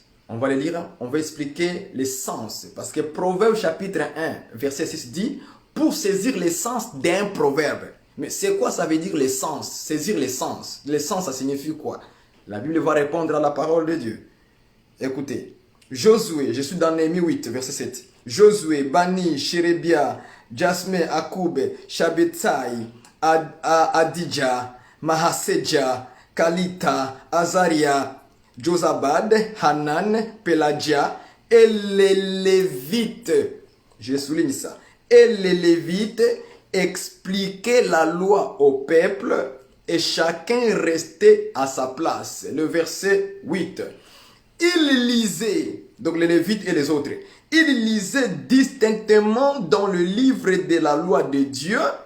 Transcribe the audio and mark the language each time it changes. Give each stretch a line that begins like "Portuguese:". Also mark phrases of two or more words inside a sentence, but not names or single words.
French: On va le lire, on va expliquer les sens. Parce que Proverbe chapitre 1, verset 6 dit « Pour saisir l'essence d'un proverbe ». Mais c'est quoi ça veut dire l'essence? Saisir l'essence. L'essence, ça signifie quoi? La Bible va répondre à la parole de Dieu. Écoutez, Josué, je suis dans Néhémie 8, verset 7. Josué, Bani, Shérébia, Jasmé, Akoub, Shabbetai, Adija, Mahaseja, Kalita, Azaria, Josabad, Hanan, Pelagia et les Lévites. Je souligne ça. Et les Lévites expliquaient la loi au peuple et chacun restait à sa place. Le verset 8. Ils lisaient, donc les Lévites et les autres, ils lisaient distinctement dans le livre de la loi de Dieu.